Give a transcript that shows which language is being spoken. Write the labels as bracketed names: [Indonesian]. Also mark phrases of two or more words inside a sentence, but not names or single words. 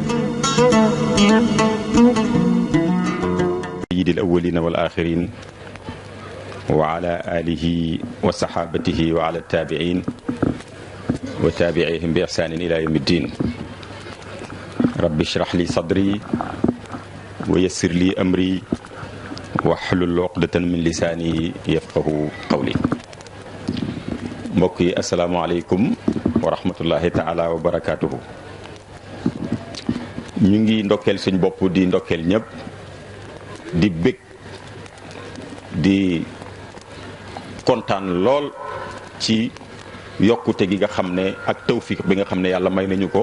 [Arabic] سيد الأولين والآخرين وعلى آله وصحابته وعلى التابعين وتابعيهم بإحسان إلى يوم الدين. رب اشرح لي صدري ويسر لي أمري واحلل عقدة من لساني يفقه قولي. [Wolof] mbokk yi [Arabic] السلام عليكم ورحمة الله تعالى وبركاته. [Wolof] ñu ngi ndokkeel suñ bopp di ndokkeel ñëpp di bég di kontaan lool ci yokkute gi nga xam ne ak tawfiq bi nga xam ne yàlla may nañu ko.